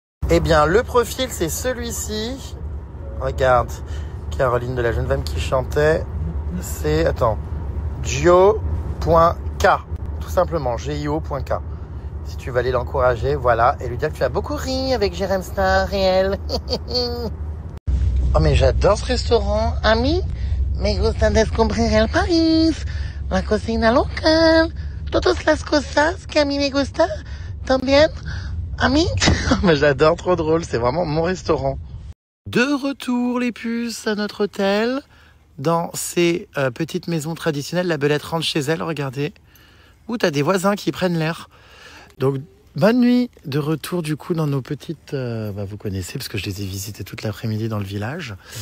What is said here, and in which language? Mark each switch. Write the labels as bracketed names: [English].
[French] Eh bien, le profil, c'est celui-ci. Regarde, Caroline de la jeune femme qui chantait. C'est, Gio.k, tout simplement, Gio.k. Si tu veux aller l'encourager, voilà, et lui dire que tu as beaucoup ri avec Jérém Star et elle. Oh, mais j'adore ce restaurant. [Spanish] Ami, me gusta descubrir el país, la cocina local, todas las cosas que a mí me gusta también. Ami. [French] Mais j'adore, trop drôle, c'est vraiment mon restaurant. De retour, les puces, à notre hôtel, dans ces petites maisons traditionnelles. La Belette rentre chez elle, regardez. Où t'as des voisins qui prennent l'air. Donc, bonne nuit, de retour du coup dans nos petites... vous connaissez, parce que je les ai visitées toute l'après-midi dans le village.